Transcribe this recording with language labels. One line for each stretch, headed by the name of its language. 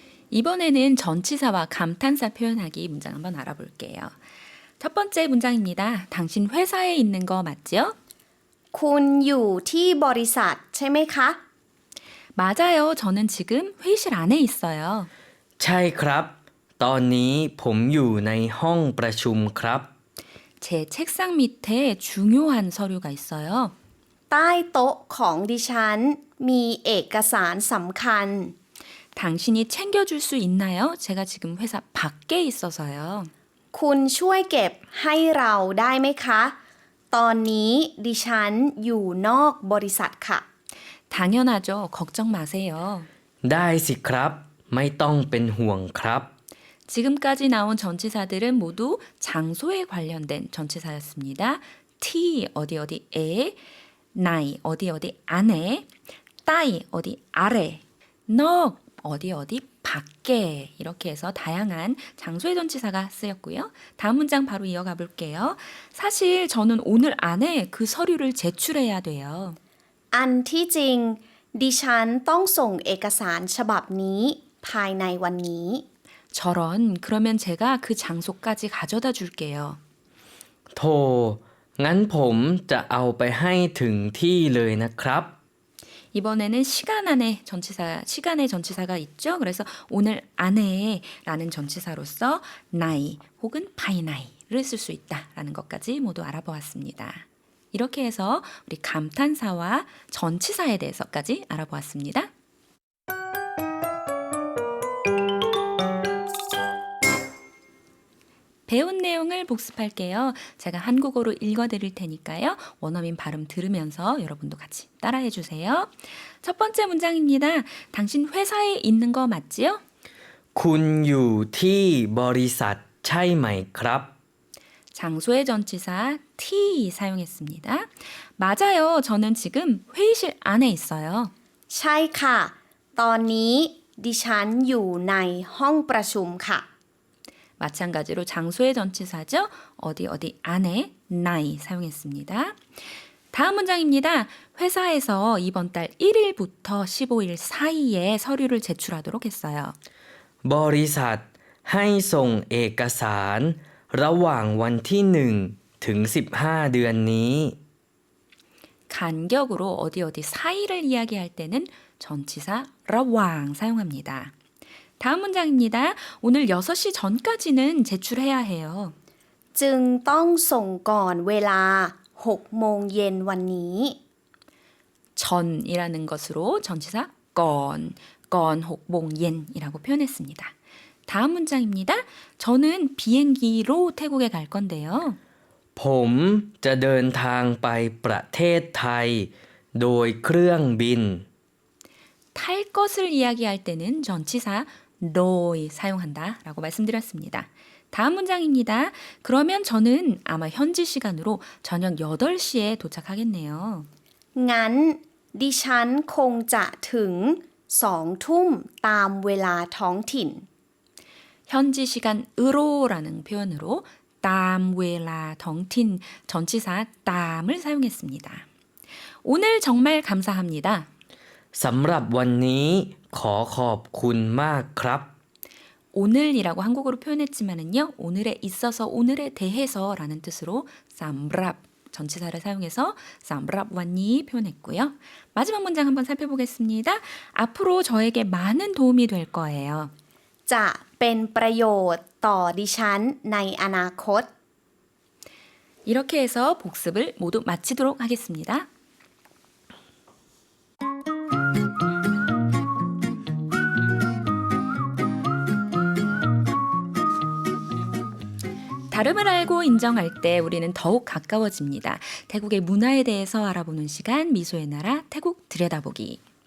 Korean: 이번에는 전치사와 감탄사 표현하기 문장 한번 알아볼게요. 첫 번째 문장입니다. 당신 회사에 있는 거 맞지요?
Thai: คุณอยู่ที่บริษัทใช่ไหมคะ
Korean: 맞아요. 저는 지금 회의실 안에 있어요.
Thai: ใช่ครับ ตอนนี้ผมอยู่ในห้องประชุมครับ
Korean: 제 책상 밑에 중요한 서류가 있어요.
Thai: ใต้โต๊ะของดิฉันมีเอกสารสำคัญ
Korean: 당신이 챙겨줄 수 있나요? 제가 지금 회사 밖에 있어서요.
Thai: คุณช่วยเก็บให้เราได้ไหมคะ ตอนนี้ดิฉันอยู่นอกบริษัทค่ะ
Korean: 당연하죠. 걱정 마세요.
Thai: ได้สิครับ ไม่ต้องเป็นห่วงครับ
Korean: 지금까지 나온 전치사들은 모두 장소에 관련된 전치사였습니다. T 어디 어디에, 나이 어디 어디 안에, 따이 어디 아래, 너 어디 어디 밖에 이렇게 해서 다양한 장소의 전치사가 쓰였고요. 다음 문장 바로 이어가 볼게요. 사실 저는 오늘 안에 그 서류를 제출해야 돼요.
Thai: อันที่จริงดิฉันต้องส่งเอกสารฉบับนี้ภายในวันนี้
Korean: 저런, 그러면 제가 그 장소까지 가져다 줄게요.
Thai: โทรงั้นผมจะเอาไปให้ถึงที่เลยนะครับ
Korean: 이번에는 시간의 전치사가 있죠. 그래서 오늘 안에라는 전치사로서 나이 혹은 파이나이를 쓸 수 있다라는 것까지 모두 알아보았습니다. 이렇게 해서 우리 감탄사와 전치사에 대해서까지 알아보았습니다. 배운 내용을 복습할게요. 제가 한국어로 읽어드릴 테니까요. 원어민 발음 들으면서 여러분도 같이 따라해 주세요. 첫 번째 문장입니다. 당신 회사에 있는 거 맞지요?
Thai: คุณอยู่ที่บริษัทใช่ไหมครับ
Korean: 장소의 전치사 T 사용했습니다. 맞아요. 저는 지금 회의실 안에 있어요.
Thai: ใช่ค่ะ ตอนนี้ดิฉันอยู่ในห้องประชุมค่ะ
Korean: 마찬가지로 장소의 전치사죠. 어디 어디 안에 나이 사용했습니다. 다음 문장입니다. 회사에서 이번 달 1일부터 15일 사이에 서류를 제출하도록 했어요.
Thai: บริษัทให้ส่งเอกสารระหว่างวันที่1ถึง15 เดือนนี้
Korean: 간격으로 어디 어디 사이를 이야기할 때는 전치사 러왕 사용합니다. 다음 문장입니다. 오늘 6시 전까지는 제출해야 해요.
Thai: จึงต้องส่งก่อนเวลา6โมงเย็นวันนี้
Korean: 전이라는 것으로 전치사 건 혹봉옌이라고 표현했습니다. 다음 문장입니다. 저는 비행기로 태국에 갈 건데요.
Thai: ผมจะเดินทางไปประเทศไทยโดยเครื่องบิน
Korean: 탈 것을 이야기할 때는 전치사 로이 사용한다라고 말씀드렸습니다. 다음 문장입니다. 그러면 저는 아마 현지 시간으로 저녁 8시에 도착하겠네요.
Thai: งั้นดิฉันคงจะถึง2 ทุ่มตามเวลาท้องถิ่น
Korean: 현지 시간으로라는 표현으로 땀웨라 덩틴 전치사 땀을 사용했습니다. 오늘 정말 감사합니다.
Thai: สำหรับวันนี้ขอขอบคุณมากครับ
Korean: 오늘이라고 한국어로 표현했지만은요. 오늘에 있어서 오늘에 대해서라는 뜻으로 쌈랍 전치사를 사용해서 쌈랍 완니 표현했고요. 마지막 문장 한번 살펴보겠습니다. 앞으로 저에게 많은 도움이 될 거예요.
Thai: จะเป็นประโยชน์ต่อดิฉันในอนาคต
Korean: 이렇게 해서 복습을 모두 마치도록 하겠습니다. 다름을 알고 인정할 때 우리는 더욱 가까워집니다. 태국의 문화에 대해서 알아보는 시간 미소의 나라 태국 들여다보기.